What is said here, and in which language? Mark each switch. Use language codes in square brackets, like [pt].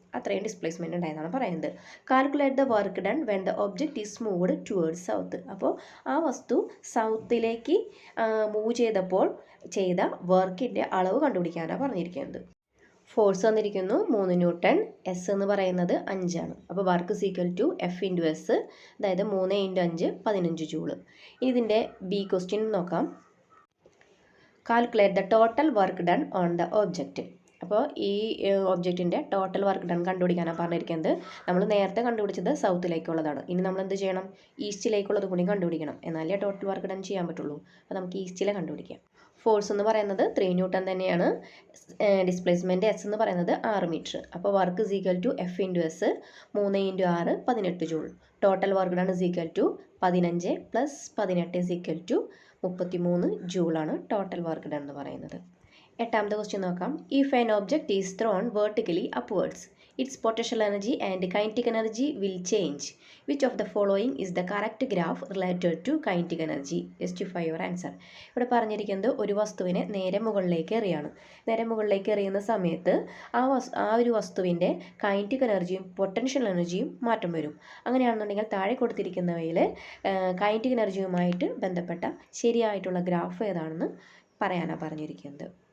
[ml] അത്രയും ഡിസ്പ്ലേസ്മെൻറ്റ് ഉണ്ടായെന്നാണ് പറയുന്നത്. [en] Calculate the work done when the object is moved towards south. [ml] അപ്പോൾ ആ വസ്തു സൗത്തിലേക്ക് മൂവ് ചെയ്തപ്പോൾ ചെയ്ത വർക്കിൻ്റെ അളവ് കണ്ടുപിടിക്കാനാണ് പറഞ്ഞിരിക്കുന്നത്. ഫോഴ്സ് വന്നിരിക്കുന്നു 3 Newton, എസ് എന്ന് പറയുന്നത് 5 ആണ്. അപ്പോൾ work [en] is equal to [ml] F × S, അതായത് 3 × 5 15 ജൂള്. ഇതിൻ്റെ ബി ക്വസ്റ്റ്യൻ നോക്കാം. [en] Calculate the total work done on the object. [ml] അപ്പോൾ ഈ ഒബ്ജക്റ്റിൻ്റെ ടോട്ടൽ വർക്ക് ഡൺ കണ്ടുപിടിക്കാനാണ് പറഞ്ഞിരിക്കുന്നത്. നമ്മൾ നേരത്തെ കണ്ടുപിടിച്ചത് സൗത്തിലേക്കുള്ളതാണ്. ഇനി നമ്മൾ എന്ത് ചെയ്യണം? ഈസ്റ്റിലേക്കുള്ളത് കൂടി കണ്ടുപിടിക്കണം. എന്നാലേ ടോട്ടൽ വർക്ക് ഡൺ ചെയ്യാൻ പറ്റുള്ളൂ. അപ്പോൾ നമുക്ക് ഈസ്റ്റിലെ കണ്ടുപിടിക്കാം. ഫോഴ്സ് എന്ന് പറയുന്നത് 3 Newton തന്നെയാണ്. ഡിസ്പ്ലേസ്മെൻറ്റ് എസ് എന്ന് പറയുന്നത് 6 മീറ്റർ. അപ്പോൾ work [en] is equal to [ml] F × S 3 × 6 18 joule. [en] total work done is equal to 15 + 18 is equal to 33 ജൂളാണ് total work done [ml] എന്ന് പറയുന്നത്. എട്ടാമത്തെ ക്വസ്റ്റ്യൻ നോക്കാം. [en] If an object is thrown vertically upwards its potential energy and kinetic energy will change. Which of the following is the correct graph related to kinetic energy? Justify your answer. [ml] ഇവിടെ പറഞ്ഞിരിക്കുന്നത് ഒരു വസ്തുവിനെ നേരെ മുകളിലേക്ക് എറിയാണ്. നേരെ മുകളിലേക്ക് എറിയുന്ന സമയത്ത് ആ ഒരു വസ്തുവിൻ്റെ കൈനറ്റിക് എനർജിയും പൊട്ടൻഷ്യൽ എനർജിയും മാറ്റം വരും. അങ്ങനെയാണെന്നുണ്ടെങ്കിൽ താഴെ കൊടുത്തിരിക്കുന്നവയിൽ കൈനറ്റിക് എനർജിയുമായിട്ട് ബന്ധപ്പെട്ട ശരിയായിട്ടുള്ള ഗ്രാഫ് ഏതാണെന്ന് പറയാനാണ് പറഞ്ഞിരിക്കുന്നത്.